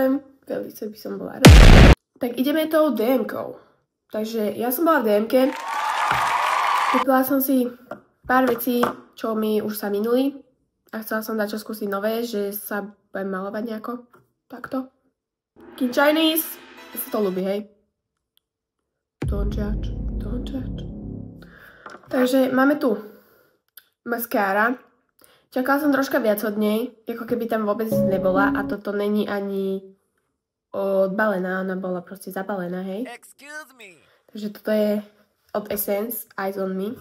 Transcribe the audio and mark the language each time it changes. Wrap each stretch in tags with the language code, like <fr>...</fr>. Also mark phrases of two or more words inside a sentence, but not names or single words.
<sk>Veľmi by som bola rada. Tak ideme tou DM-kou. Takže ja som bola v DM-ke. Kúpila som si pár vecí, čo mi už sa minuli. A chcela som dať čo skúsiť nové, že sa budem malovať nejako. Takto. King Chinese. Ja sa to ľúbi, hej.</sk> <en>Don't judge, don't judge.</en> <sk>Takže máme tu maskára. Čakala som troška viac od nej, ako keby tam vôbec nebola. A toto není ani odbalená, ona bola proste zabalená, hej. Takže toto je od Essence, Eyes on Me.</sk>